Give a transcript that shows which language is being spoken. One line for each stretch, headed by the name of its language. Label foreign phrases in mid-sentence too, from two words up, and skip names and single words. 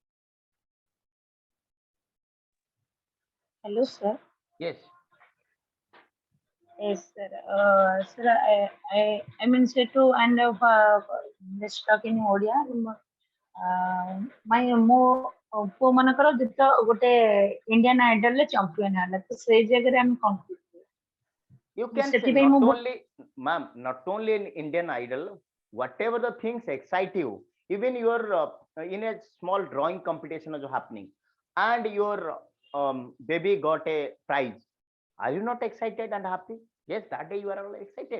English: Hello, sir. Yes. Yes, sir. Sir, I mean, say to and let's talk in Odia.
Odia: My mo ପୁଅ ମାନଙ୍କର ଯେତେ ଗୋଟେ ଇଣ୍ଡିଆନ ଆଇଡଲରେ ଚାମ୍ପିୟନ ହେଲା ତ ସେଇ ଜାଗାରେ ଆମେ କଣ କରିବୁ?
English: You can say
Odia: ସେଥିପାଇଁ
English: not
Odia: ମୁଁ
English: only, ma'am, not only in Indian Idol, whatever the things excite you, even your in a small drawing competition is happening, and your baby got a prize. Are you not excited and happy? Yes, that day you are all excited.